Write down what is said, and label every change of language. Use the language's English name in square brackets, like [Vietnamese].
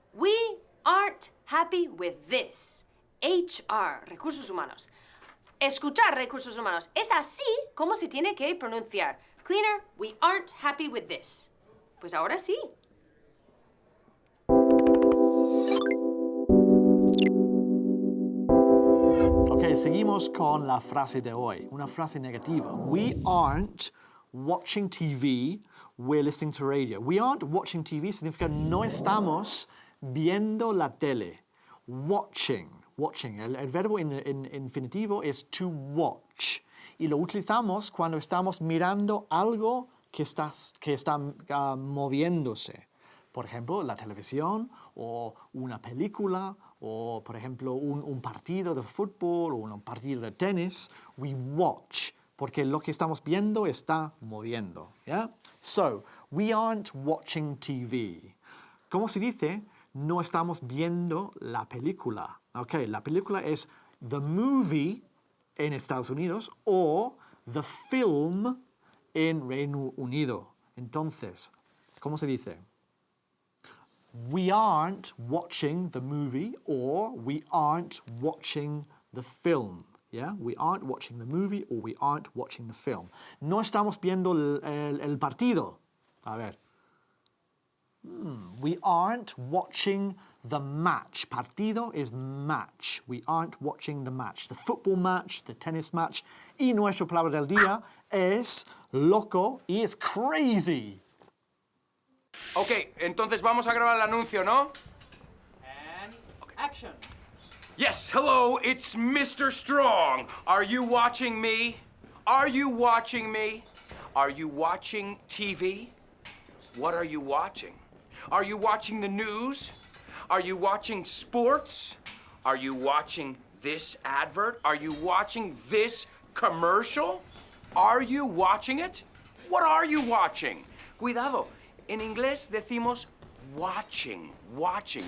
[English] We aren't happy with this. [Spanish] HR, recursos humanos. Escuchar recursos humanos. Es así como se tiene que pronunciar. [English] Cleaner, we aren't happy with this. [Spanish] Pues ahora sí. Ok, seguimos con la frase de hoy. Una frase negativa. [English] We aren't watching TV, we're listening to radio. We aren't watching TV [Spanish] significa no estamos viendo la tele. Watching. El verbo en infinitivo es [English] to watch. [Spanish] Y lo utilizamos cuando estamos mirando algo que está moviéndose. Por ejemplo, la televisión o una película o, por ejemplo, un partido de fútbol o un partido de tenis. [English] We watch, [Spanish] porque lo que estamos viendo está moviendo. ¿Ya? [English] So, we aren't watching TV. [Spanish] ¿Cómo se dice? No estamos viendo la película. Ok, la película es [English] the movie [Spanish] en Estados Unidos o [English] the film [Spanish] en Reino Unido. Entonces, ¿cómo se dice? [English] We aren't watching the movie or we aren't watching the film. Yeah? We aren't watching the movie or we aren't watching the film. [Spanish] No estamos viendo el partido. A ver. [English] We aren't watching the match. Partido is match. We aren't watching the match. The football match, the tennis match. [Spanish] Y nuestra palabra del día es loco y es crazy. Ok, entonces vamos a grabar el anuncio, ¿no? [English] And action. Yes, hello, it's Mr. Strong. Are you watching me? Are you watching me? Are you watching TV? What are you watching? Are you watching the news? Are you watching sports? Are you watching this advert? Are you watching this commercial? Are you watching it? What are you watching? [Spanish] Cuidado, en inglés decimos watching, watching.